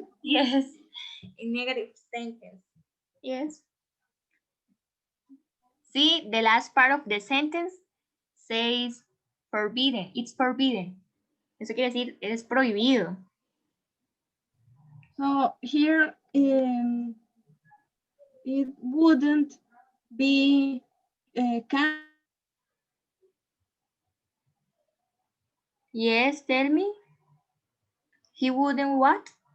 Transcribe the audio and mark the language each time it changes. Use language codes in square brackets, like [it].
[en] Yes, in negative sentence. Yes. See, the last part of the sentence says forbidden. It's forbidden. [es] Eso quiere decir, es prohibido. [en] So here it wouldn't be can't. Yes, tell me. He wouldn't what?